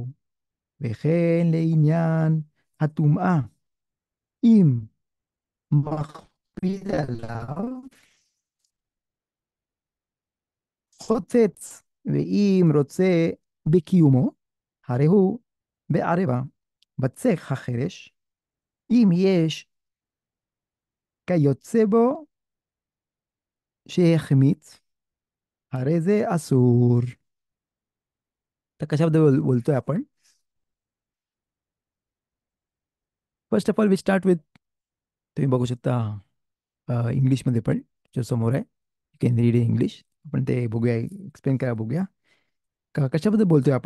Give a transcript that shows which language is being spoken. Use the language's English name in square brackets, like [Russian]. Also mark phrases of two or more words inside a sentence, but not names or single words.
[Hebrew] וכן לעניין הטומאה, אם מכביד עליו חוצץ, ואם רוצה בקיומו, הרי הוא בערבה. בצק החרש, אם יש כיוצא בו שהחמיץ, הרי זה אסור. [Marathi] तर कशाबद्दल बोलतोय आपण? [English] First of all we start with, [Marathi] तुम्ही बघू शकता इंग्लिशमध्ये पण जो समोर आहे, [English] You can read in English. [Marathi] आपण ते बघूया, एक्सप्लेन करा बघूया कशाबद्दल बोलतोय आपण.